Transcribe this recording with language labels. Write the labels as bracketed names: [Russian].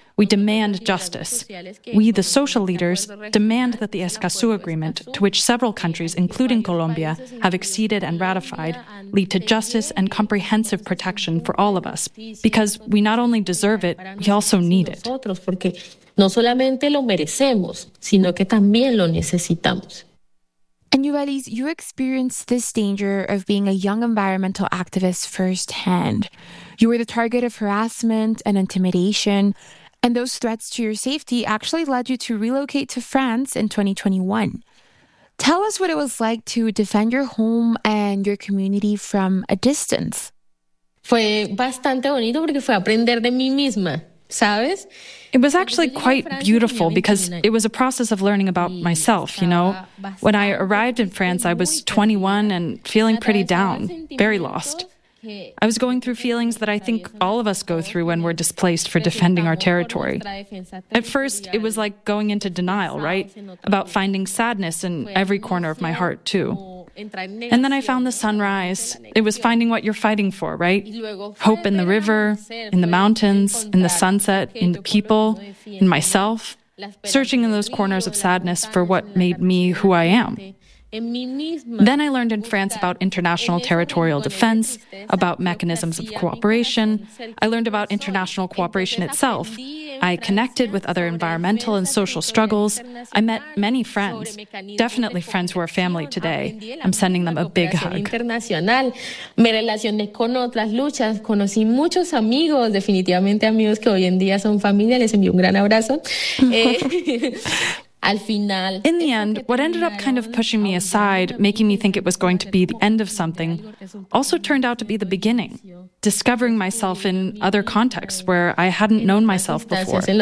[English] We demand justice. We, the social leaders, demand that the Escazú Agreement, to which several countries, including Colombia, have acceded and ratified, lead to justice and comprehensive protection for all of us, because we not only deserve it, we also need it. [Spanish] No solamente lo merecemos, sino que también lo necesitamos. [English] And Yuvelis, you experienced this danger of being a young environmental activist firsthand. You were the target of harassment and intimidation, and those threats to your safety actually led you to relocate to France in 2021. Tell us what it was like to defend your home and your community from a distance. [Spanish] Fue bastante bonito porque fue aprender de mí misma. [English] It was actually quite beautiful because it was a process of learning about myself, you know. When I arrived in France, I was 21 and feeling pretty down, very lost. I was going through feelings that I think all of us go through when we're displaced for defending our territory. At first, it was like going into denial, right? About finding sadness in every corner of my heart, too. And then I found the sunrise. It was finding what you're fighting for, right? Hope in the river, in the mountains, in the sunset, in the people, in myself. Searching in those corners of sadness for what made me who I am. Then I learned in France about international territorial defense, about mechanisms of cooperation. I learned about international cooperation itself. I connected with other environmental and social struggles. I met many friends, definitely friends who are family today. I'm sending them a big hug. [Spanish] Me relacioné con otras luchas, conocí muchos amigos, definitivamente amigos que hoy en día son familia. Les envío un gran abrazo. [English] In the end, what ended up kind of pushing me aside, making me think it was going to be the end of something, also turned out to be the beginning, discovering myself in other contexts where I hadn't known myself before.